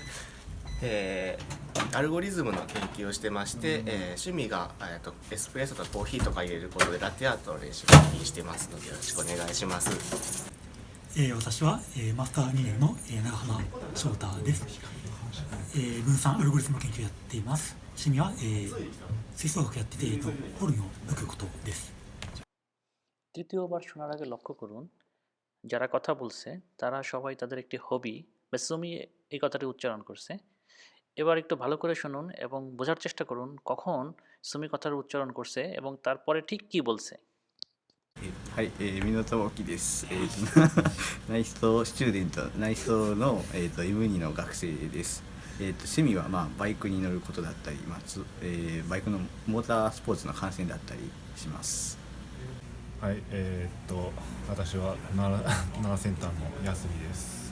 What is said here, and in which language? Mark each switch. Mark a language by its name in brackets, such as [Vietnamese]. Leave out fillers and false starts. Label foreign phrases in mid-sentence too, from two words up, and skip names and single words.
[Japanese] アルゴリズムの研究をしてまして、趣味が、エスプレッソとコーヒーとか入れることでラテアートの練習をしてますのでよろしくお願いします。私は、マスター2年の、長浜翔太です。分散アルゴリズム研究をやっています。趣味は、吹奏楽やってて、ホルンを吹くことです。 [Bangla] তৃতীয়বার শোনার আগে লক্ষ্য করুন যারা কথা বলছে তারা সবাই তাদের একটি হবি বা সুমি এই কথাটি উচ্চারণ করছে। এবার একটু ভালো করে শুনুন এবং বোঝার চেষ্টা করুন কখন সুমি কথার উচ্চারণ করছে এবং তারপরে ঠিক কি বলছে। [Japanese] はい、港沖です。内装スチューデント、内装の、M2 の学生です。趣味は、バイクに乗ることだったり、バイクのモータースポーツの観戦だったりします。はい、私は奈良センターの安見です。